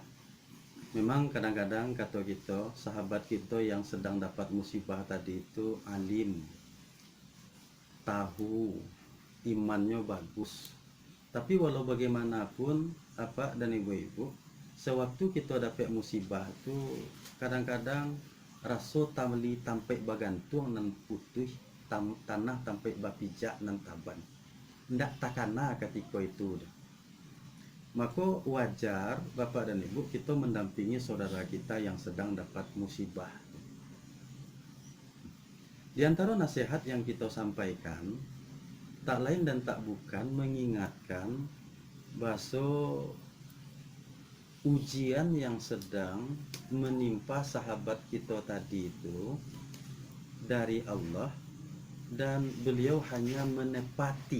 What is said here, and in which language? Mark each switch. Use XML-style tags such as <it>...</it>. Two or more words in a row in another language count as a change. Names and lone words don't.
<id>Memang kadang-kadang kata kita, sahabat kita yang sedang dapat musibah tadi itu alim, tahu, imannya bagus. Tapi walau bagaimanapun, bapak dan ibu-ibu, sewaktu kita dapat musibah itu kadang-kadang rasa</id> <min>tamli tampai bagantung nan putih tanah tampai bapijak nan taban. Ndak takana ketika itu.</min> <id>Maka wajar bapak dan ibu kita mendampingi saudara kita yang sedang dapat musibah. Di antara nasihat yang kita sampaikan, tak lain dan tak bukan mengingatkan bahwa ujian yang sedang menimpa sahabat kita tadi itu dari Allah, dan beliau hanya menepati.</id>